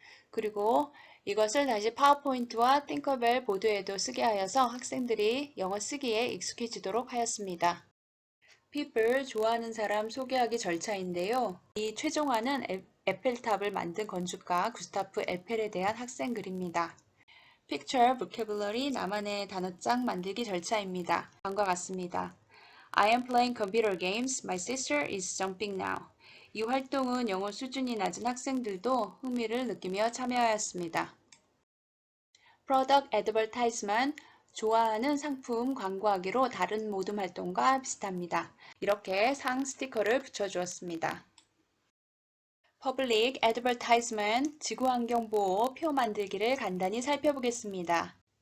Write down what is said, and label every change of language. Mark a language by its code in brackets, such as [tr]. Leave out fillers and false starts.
[ko] 그리고 이것을 다시 파워포인트와 팅커벨 보드에도 쓰게 하여서 학생들이 영어 쓰기에 익숙해지도록 하였습니다. people, 좋아하는 사람 소개하기 절차인데요. 이 최종안은 에펠탑을 만든 건축가 구스타프 에펠에 대한 학생 글입니다. picture, vocabulary, 나만의 단어장 만들기 절차입니다. 다음과 같습니다. [en] I am playing computer games. My sister is jumping now. [ko] 이 활동은 영어 수준이 낮은 학생들도 흥미를 느끼며 참여하였습니다. Product Advertisement, 좋아하는 상품 광고하기로 다른 모둠 활동과 비슷합니다. 이렇게 상 스티커를 붙여주었습니다. Public Advertisement, 지구환경보호 표 만들기를 간단히 살펴보겠습니다.